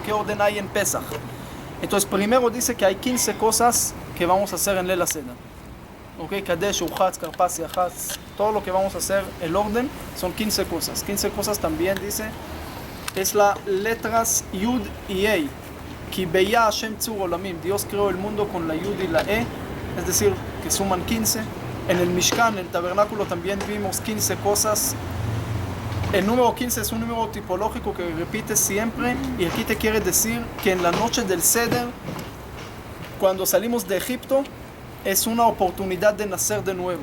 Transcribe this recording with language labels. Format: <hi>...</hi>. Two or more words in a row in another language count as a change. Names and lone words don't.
<es>¿Qué orden hay en Pesaj? Entonces primero dice que hay 15 cosas que vamos a hacer en</es> <he>ליל הסדר.</he> <es>Ok, Kadesh,</es> <he>ורחץ, כרפס, יחץ,</he> <es>todo lo que vamos a hacer, el orden, son 15 cosas. 15 cosas también dice, es las letras Yud y Ei.</es> <he>כי ביה ה׳ צור עולמים.</he> <es>Dios creó el mundo con la Yud y la E, es decir, que suman 15. En el Mishkan, en el tabernáculo, también vimos 15 cosas. El número 15 es un número tipológico que repite siempre, y aquí te quiere decir que en la noche del Seder, cuando salimos de Egipto, es una oportunidad de nacer de nuevo.</es>